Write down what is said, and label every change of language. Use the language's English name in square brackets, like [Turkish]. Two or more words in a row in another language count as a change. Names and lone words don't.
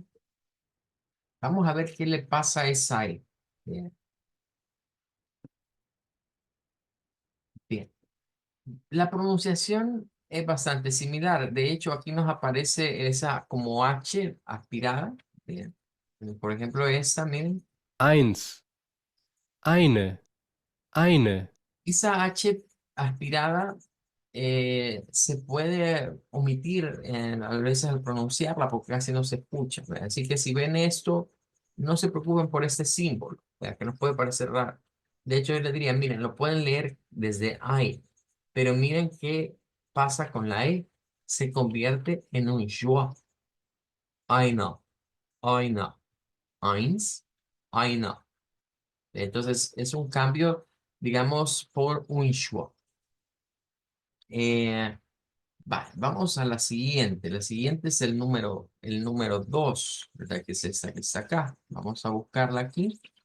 [Spanish] Vamos a ver qué le pasa a esa E. Bien, bien. La pronunciación es bastante similar. De hecho, aquí nos aparece esa como H aspirada. Bien. Por ejemplo, esta, miren. [German] Eins. Eine. Eine. [Spanish] Esa H aspirada se puede omitir a veces al pronunciarla porque casi no se escucha. ¿Verdad? Así que si ven esto, no se preocupen por este símbolo, ¿verdad? Que nos puede parecer raro. De hecho, yo les diría, miren, lo pueden leer desde I, pero miren qué pasa con la E. Se convierte en un schwa. [German] Eine, eine, eins, eine. [Spanish] Entonces, es un cambio, digamos, por un schwa. Eh, vamos a la siguiente. La siguiente es el número 2, ¿verdad? Que es esta que está acá. Vamos a buscarla aquí.